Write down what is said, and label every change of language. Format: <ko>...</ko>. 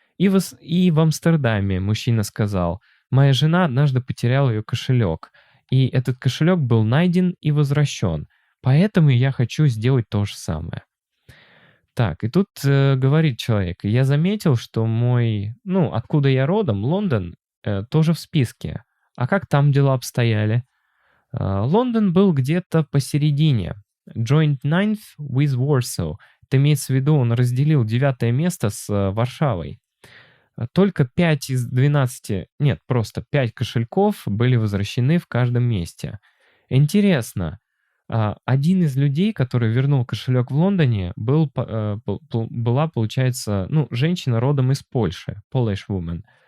<ru>И в Амстердаме мужчина сказал: «Моя жена однажды потеряла ее кошелек, и этот кошелек был найден и возвращен, поэтому я хочу сделать то же самое». Так, и тут говорит человек: «Я заметил, что откуда я родом, Лондон, тоже в списке. А как там дела обстояли?» Лондон был где-то посередине.</ru> <en>Joint ninth with Warsaw.</en> <ru>Это имеется в виду, он разделил 9 место с Варшавой. Только 5 из 12, нет, просто 5 кошельков были возвращены в каждом месте. Интересно, один из людей, который вернул кошелек в Лондоне, была, получается, женщина родом из Польши,</ru> <en>Polish woman.</en>